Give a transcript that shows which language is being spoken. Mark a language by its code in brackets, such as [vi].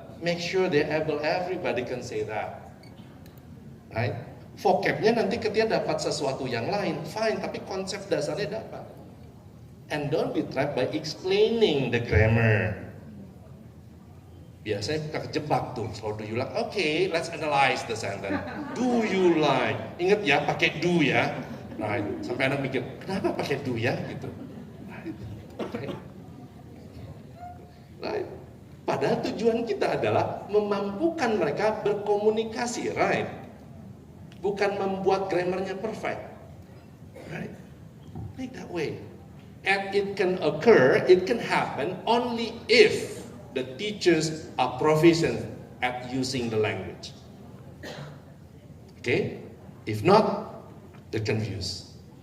[en] Make sure everybody can say that, right? [id] Vocabnya nanti ketika dapat sesuatu yang lain, fine, tapi konsep dasarnya dapat. [en] And don't be trapped by explaining the grammar. [id] Biasanya kita kejebak tuh, [en] so do you like? Okay, let's analyze the sentence. Do you like? [id] Ingat ya, pakai do ya. [en] Right. [id] Sampai anak mikir, kenapa pakai do ya? Gitu. Right. [en] Right. [id] Padahal tujuan kita adalah memampukan mereka berkomunikasi, right? Bukan membuat grammarnya perfect. [en] Right. Make that way. And it can occur, it can happen only if the teachers are proficient at using the language. Okay? If not, they're confused.